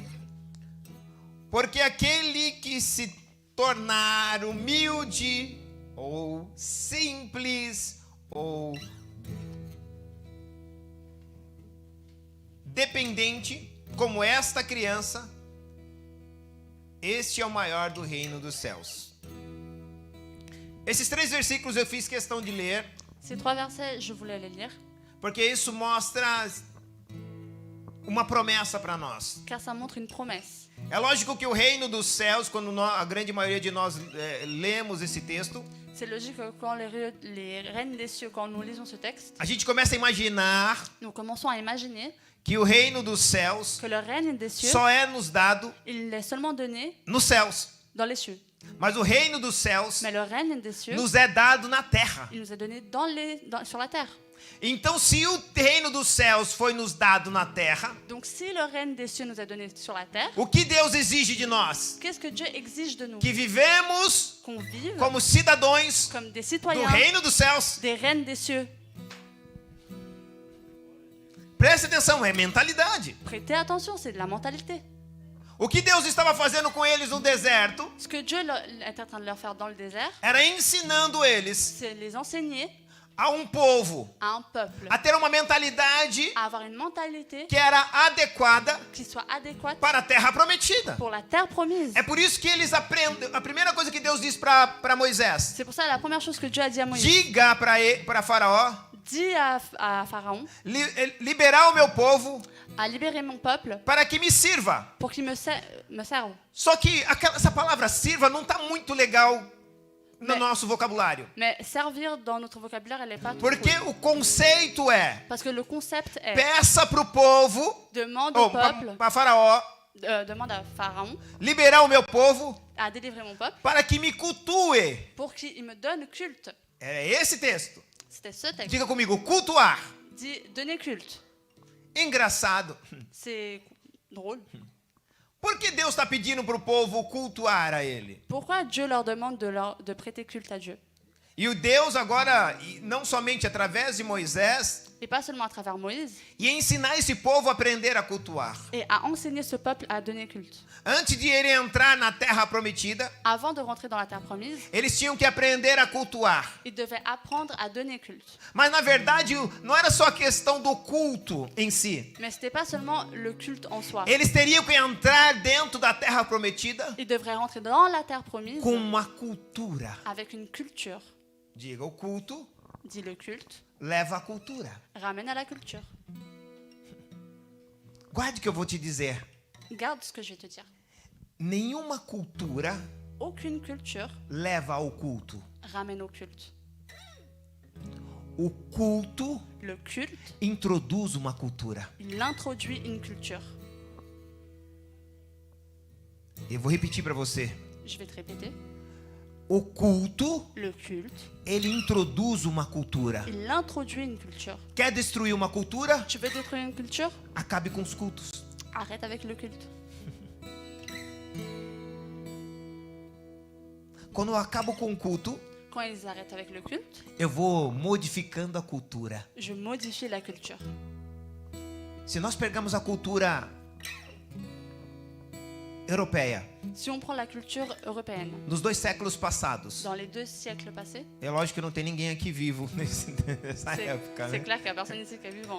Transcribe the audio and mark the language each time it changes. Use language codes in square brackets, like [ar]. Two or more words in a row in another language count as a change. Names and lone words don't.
[pt] Porque aquele que se tornar humilde, ou simples, ou dependente, como esta criança, este é o maior do reino dos céus. Esses 3 versículos eu fiz questão de ler, [fr] Ces 3 versets, je voulais les lire, [pt] porque isso mostra uma promessa para nós. [fr] car ça montre une promesse. [pt] É lógico que o reino dos céus, quando a grande maioria de nós lemos esse texto, [fr] C'est logique que quand les règnes des cieux, quand nous lisons ce texte, [pt] a gente começa a imaginar [fr] nous commençons à imaginer [pt] que o reino dos céus [fr] que le règne des cieux, [pt] só é nos dado [fr] il est seulement donné [pt] nos céus. [fr] dans les cieux. [pt] Mas o reino dos céus [fr] Mais le règne des cieux, [pt] nos é dado na terra. [fr] il nous est donné sur la terre. [pt] Então, se o reino dos céus foi nos dado na terra, [fr] Donc si le règne des cieux nous est donné sur la terre, [pt] o que Deus exige de nós? [fr] qu'est-ce que Dieu exige de nous? [pt] Que vivemos [fr] Qu'on vive [pt] como cidadãos [fr] comme des [pt] do [fr] citoyens [pt] reino dos céus. [fr] des règnes des cieux. [pt] Preste atenção, é mentalidade. [fr] Prêtez attention, c'est de la mentalité. [pt] O que Deus estava fazendo com eles no deserto [fr] Ce que Dieu est en train de leur faire dans le désert, [pt] era ensinando eles [fr] c'est les enseigner [pt] a um povo [fr] à un peuple [pt] a ter uma mentalidade [fr] à avoir une mentalité [pt] que era adequada [fr] qui soit adéquate [pt] para a terra prometida. [fr] pour la terre promise. [pt] É por isso que eles aprendem. A primeira coisa que Deus diz para Moisés: [fr] C'est pour ça la première chose que Dieu a dit à Moïse, [pt] diga para Faraó [fr] dis à Pharaon, [pt] liberar o meu povo [fr] à libérer mon peuple [pt] para que me sirva. [fr] pour qu'il me serve. [pt] Só que essa palavra sirva não está muito legal no Mas- nosso vocabulário. [fr] Mais servir dans notre vocabulaire, elle n'est pas trop [pt] Porque [fr] cool. [pt] o conceito é: [fr] Parce que le concept est [pt] peça para o povo, [fr] demande au [pt] ou [fr] peuple, [pt] para Faraó, [fr] demande à Pharaon [pt] liberar o meu povo [fr] à délivrer mon peuple [pt] para que me cultue. [fr] pour qu'il me donne culte. [pt] É esse texto. [fr] C'était ce texte. [pt] Diga comigo, cultuar. [fr] Dit donner culte. [pt] Engraçado. [fr] C'est drôle. [pt] Por que Deus está pedindo para o povo cultuar a Ele? [fr] Pourquoi Dieu leur demande de prêter culte à Dieu? [pt] E o Deus agora, não somente através de Moisés, [fr] et pas seulement à travers Moïse, [pt] e ensinar esse povo a aprender a cultuar. [fr] et à enseigner ce peuple à donner culte. [pt] Antes de ele entrar na terra prometida, [fr] Avant de rentrer dans la terre promise, [pt] eles tinham que aprender a cultuar. [fr] ils devaient apprendre à donner culte. [pt] Mas na verdade não era só a questão do culto em si. [fr] Mais ce n'était pas seulement le culte en soi. [pt] Eles teriam que entrar dentro da terra prometida [fr] Ils devraient rentrer dans la terre promise [pt] com uma cultura. [fr] avec une culture. [pt] Diga, o culto [fr] Dit le culte, [pt] leva à cultura. [fr] ramène à la culture. [pt] Guarde o que eu vou te dizer. [fr] Garde ce que je vais te dire. [pt] Nenhuma cultura [fr] Aucune culture [pt] leva ao culto. [fr] ramène au culte. [pt] O culto [fr] Le culte, [pt] introduz uma cultura. [fr] il introduit une culture. [pt] Eu vou repetir para você. [fr] Je vais te répéter. [pt] O culto, [fr] Le culte, [pt] ele introduz uma cultura. [fr] il introduit une culture. [pt] Quer destruir uma cultura? [fr] Tu veux détruire une culture? [pt] Acabe com os cultos. [fr] Arrête avec le culte. [pt] Quando eu acabo com o culto, [fr] Quand ils arrêtent avec le culte, [pt] eu vou modificando a cultura. [fr] je modifie la culture. [pt] Se nós pegamos a cultura europeia [fr] Si on prend la culture européenne, [pt] nos 2 séculos passados, [fr] dans les 2 siècles passés, [pt] é lógico que não tem ninguém aqui vivo nessa época, [fr] c'est [pt] né? [fr] clair qu'il n'y a personne ici qui est vivant.